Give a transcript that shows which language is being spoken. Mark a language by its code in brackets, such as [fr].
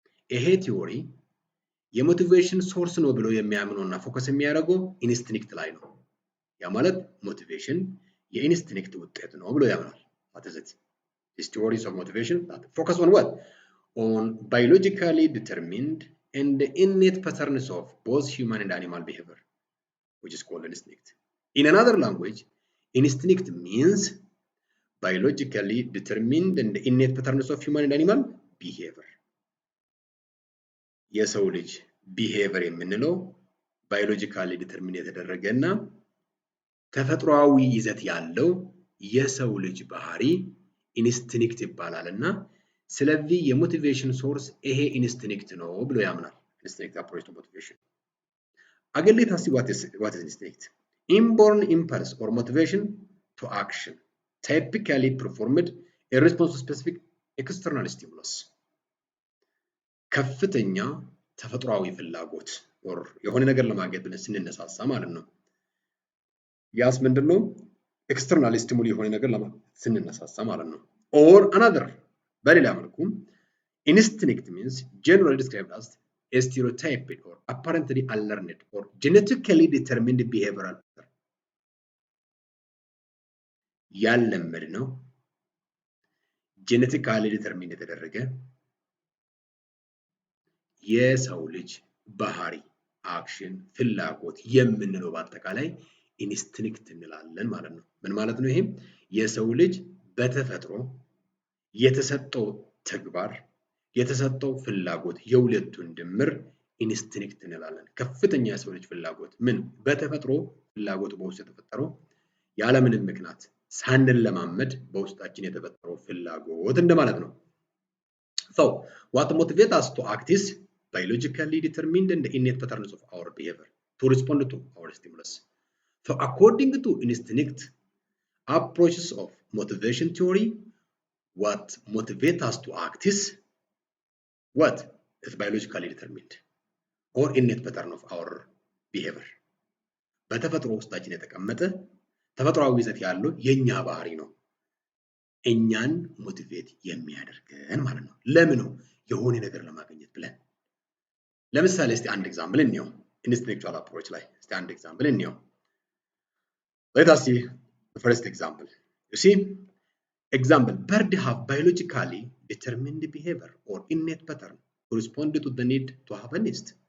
[am] ይሄ ቲዮሪ የሞቲቬሽን ሶርስ ነው ብሎ የሚያምነውና ፎከስ የሚያደርገው ኢንስቲንክት ላይ ነው። ያ ማለት ሞቲቬሽን የኢንስቲንክት ውጤት ነው ብሎ ያምናል። [en] What is it? This theories of motivation that focus on what? On biologically determined and innate patterns of both human and animal behavior, which is called instinct. In another language, instinct means biologically determined and innate patterns of human and animal behavior. [am] የሰው ልጅ ቢሄቨር የምንለው ባዮሎጂካሊ ዲተርሚን የተደረገና ተፈጥሯዊ ይዘት ያለው የሰው ልጅ ባህሪ ኢንስቲንክት ይባላልና ስለዚህ የሞቲቬሽን ሶርስ ይሄ ኢንስቲንክት ነው ብሎ ያምናል። ኢንስቲንክት አፕሮች ቱ ሞቲቬሽን። [en] Again, let us see what is instinct. Inborn impulse or motivation to action, typically performed in response to specific external stimulus. [am] ከፍተኛ ተፈጥሯዊ ፍላጎት or የሆነ ነገር ለማግኘት ብለን ስንነሳሳ ማለት ነው። ያስ ምንድነው? ኤክስተርናል ስቲሙሊ የሆነ ነገር ስንነሳሳ ማለት ነው። [en] or another [am] በሌላ መልኩ [en] instinct means generally described as a stereotyped or apparently unlearned or genetically determined behavioral pattern. [am] ያልለመድ ነው [en] genetically determined [am] የተደረገ የሰው ልጅ ባህሪ አክሽን ፍላጎት የምንለው በአጠቃላይ ኢንስቲንክት እንላለን ማለት ነው። ምን ማለት ነው? ይሄ የሰው ልጅ በተፈጥሮ የተሰጠው ተግባር የተሰጠው ፍላጎት የሁለቱን ድምር ኢንስቲንክት እንላለን። ከፍተኛ የሰው ልጅ ፍላጎት ምን በተፈጥሮ ፍላጎት በውስጥ የተፈጠረው ያለምንም ምክንያት ሳንለማመድ በውስጣችን የተፈጠረው ፍላጎት እንደማለት ነው። [en] So, what motivates us to act is biologically determined and innate patterns of our behavior to respond to our stimulus. So, according to instinct approaches of motivation theory, what motivates us to act is what is biologically determined or innate pattern of our behavior. [am] በተፈጥሮ ውስጣችን የተቀመጠ ተፈጥሯዊ ይዘት ያለው የኛ ባህሪ ነው። እኛን ሞቲቬት የሚያደርገን ማለት ነው። ለምን ነው? የሆነ ነገር ለማግኘት ብለን። ለምሳሌ እስቲ አንድ ኤግዛምፕል እንየው። ኢንስቲንክቹዋል አፕሮች ላይ እስቲ አንድ ኤግዛምፕል እንየው። [en] Let us see the first example. You see, example, birds have biologically determined behavior or innate pattern to respond to the need to have a nest.